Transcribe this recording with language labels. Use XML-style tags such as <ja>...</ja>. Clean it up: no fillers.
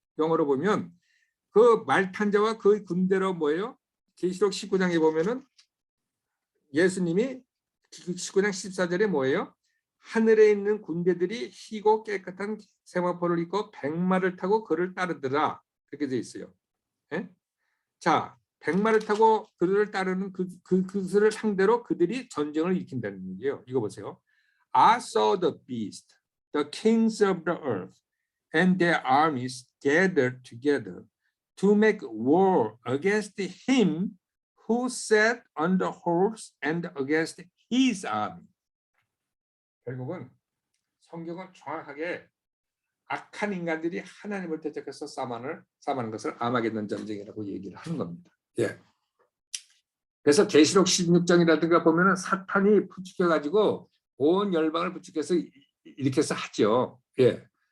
<ko>영어로 보면 그 말탄 자와 그의 군대로 모여 계시록 19장에 보면은 예수님이 19장 14절에 뭐예요? 하늘에 있는 군대들이 희고 깨끗한 세마포를 입고 백마를 타고 그를 따르더라. 그렇게 되어 있어요. 예? 자, 백마를 타고 그들을 따르는 그들을 상대로 그들이 전쟁을 일으킨다는 얘기예요. 이거 보세요.</ko> <en>I saw the beast, the kings of the earth, and their armies gathered together to make war against him who sat on the horse and against his army.</en> <ko>결국은 성경은 정확하게 악한 인간들이 하나님을 대적해서 싸움하는 것을 아마게돈 전쟁이라고 얘기를 하는 겁니다. 예. 그래서 계시록 16장이라든가 보면은 사탄이 부추겨 온 열방을 부추겨서 이렇게 해서 하죠. 예.</ko>